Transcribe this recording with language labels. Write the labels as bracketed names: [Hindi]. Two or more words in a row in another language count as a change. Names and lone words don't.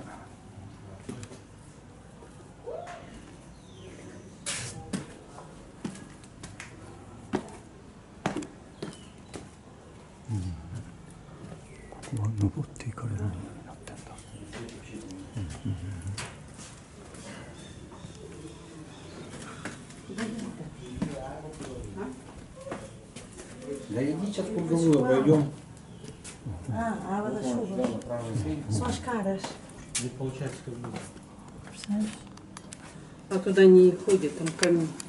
[Japanese] ここは登っていかれないようになってんだ。 [Italian] Daí dice appunto dove voglio. [Portuguese] Ah, a água da chuva. São as caras. [Italian] Depois c'è questo. [Portuguese] Percebes? [Russian] А туда не ходит, там камень.